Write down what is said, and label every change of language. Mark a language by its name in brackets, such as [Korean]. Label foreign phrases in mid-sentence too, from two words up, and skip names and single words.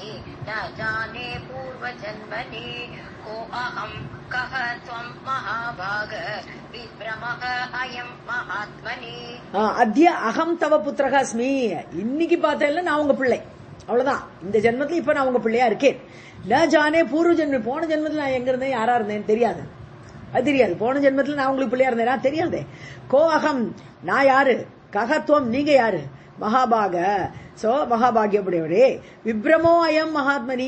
[Sanskrit] न जाने पूर्वजन्मनि को अहं कः त्वं महाभाग विभ्रमः अयं महात्मनि. अद्य अहं तव पुत्रः अस्मि, [Tamil] இன்னைக்கு பார்த்தேன்ல நான் உங்க பிள்ளை, அவ்வளவுதான். இந்த ஜென்மத்துல இப்ப நான் உங்க பிள்ளையா இருக்கேன். [Sanskrit] न जाने पूर्व जन्म, [Tamil] போன ஜென்மத்துல நான் எங்க இருந்தேன், யாரா இருந்தேன் தெரியாது, அது தெரியாது. போன ஜென்மத்துல நான் உங்களுக்கு பிள்ளையா இருந்தேனா தெரியாது. [Sanskrit] को अहम्, [Tamil] நான் யாரு, ககத்துவம் நீங்க யாரு, மகாபாக, சோ மகாபாகியமுடையவரே, [Sanskrit] विभ्रमो अयम् महात्मनि.